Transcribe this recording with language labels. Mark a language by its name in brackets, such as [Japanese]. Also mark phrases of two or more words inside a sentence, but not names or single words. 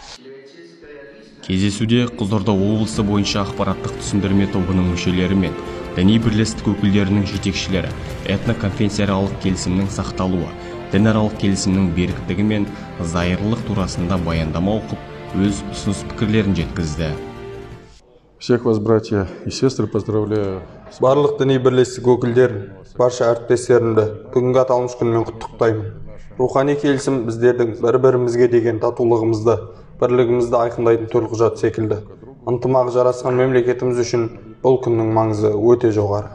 [Kazakh] Кездесуде Қызылорда облысы бойынша ақпараттық түсіндірме тобының мүшелері мен діни бірлестік өкілдерінің жетекшілері этноконфессияаралық келісімнің сақталуы, дінаралық келісімнің беріктігі мен зайырлылық турасында баяндама оқып, өз ұсыныс пікірлерін жеткізді. [Russian] Всех вас, братья и сестры, поздравляю. [Kazakh] Барлық діни бірлестік өкілдерін, барша әріптестерімді бүгінгі аталмыш күнмен құттықтаймын. Рухани келісім біздердің бір-бірімізге деген татулығымызды, бірлігімізді айқындайтын төлқұжат секілді. Ынтымағы жарасқан мемлекетіміз үшін бұл күннің маңызы өте жоғары.